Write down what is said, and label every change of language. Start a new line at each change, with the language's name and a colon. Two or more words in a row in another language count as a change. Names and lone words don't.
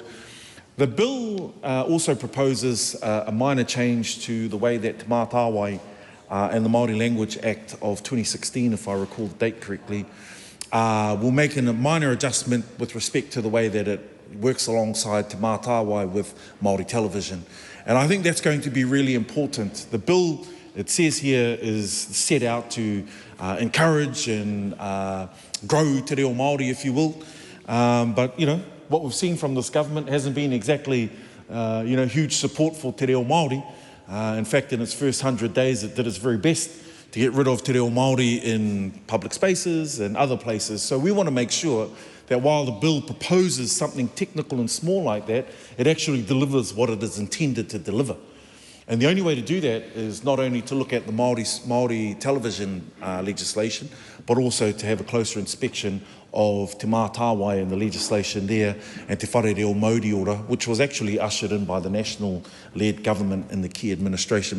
English: The bill also proposes a minor change to the way that Te Mātāwai and the Māori Language Act of 2016, if I recall the date correctly, will make a minor adjustment with respect to the way that it works alongside Te Mātāwai with Māori television. And I think that's going to be really important. The bill, it says here, is set out to encourage and grow
Māori: te reo Māori,
English: if you will. But, what we've seen from this government hasn't been exactly, huge support for
Māori: te reo Māori.
English: In fact, in its first 100 days, it did its very best to get rid of
Māori: te reo Māori
English: in public spaces and other places. So we want to make sure that while the bill proposes something technical and small like that, it actually delivers what it is intended to deliver. And the only way to do that is not only to look at the Māori television legislation, but also to have a closer inspection of Te Mātāwai and the legislation there, and Te Whare Reo Māori Ora, which was actually ushered in by the national-led government in the key administration.